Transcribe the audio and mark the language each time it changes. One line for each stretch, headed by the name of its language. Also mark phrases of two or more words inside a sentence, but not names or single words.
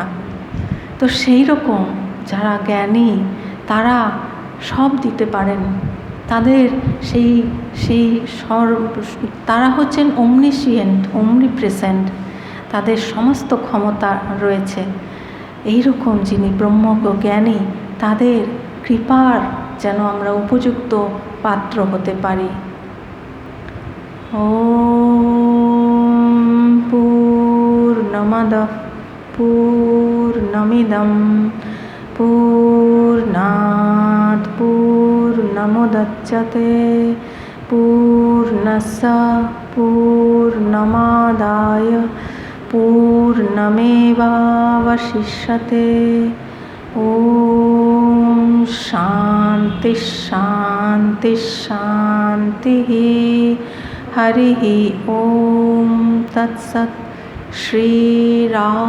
Bangla: তো সেই রকম যারা জ্ঞানী তারা সব দিতে পারেন, তাদের তারা হচ্ছেন
English: omniscient, omnipresent,
Bangla: তাদের সমস্ত ক্ষমতা রয়েছে। এইরকম যিনি ব্রহ্মজ্ঞানী, তাদের কৃপার যেন আমরা উপযুক্ত পাত্র হতে পারি।
Sanskrit: ওম পূর্ণমদঃ পূর্ণমিদং পূর্ণাৎ পূর্ণমুদচ্যতে পূর্ণস্য পূর্ণমাদায় পূর্ণমেবাবশিষ্যতে। ওম শান্তি শান্তি শান্তি। হরিঃ ওম তৎসৎ।